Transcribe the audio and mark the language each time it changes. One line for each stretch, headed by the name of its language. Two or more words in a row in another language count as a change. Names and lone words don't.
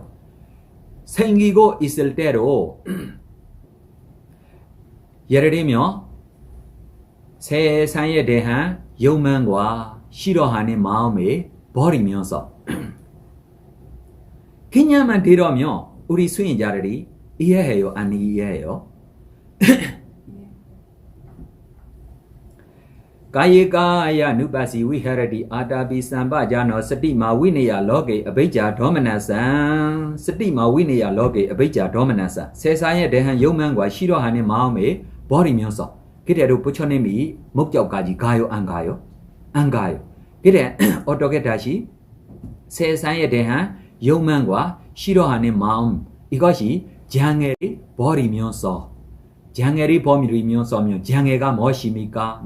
Korean: 생기고 있을 때로 예를 들면 세상에 대한 욕망과 싫어하는 마음을 버리면서 그냥만 들으면 우리 수행자들이 이해해요? 안 이해해요?
Pali: Kayakaya nupasi viharati atapi sambhajano satima vinaya loke abhijja domanasa satima vinaya loke abhijja domanasa
Korean: 세상에 대한 욕망과 싫어하는 마음을 버리면서 그대로 부처님이 목적까지 가요? 안 가요? 안 가요. 그래 어떻게 다시 세상에 대한 욕망과 싫어하는 마음 이것이 장애를 버리면서 장애를 버리면서면 장애가 무엇입니까?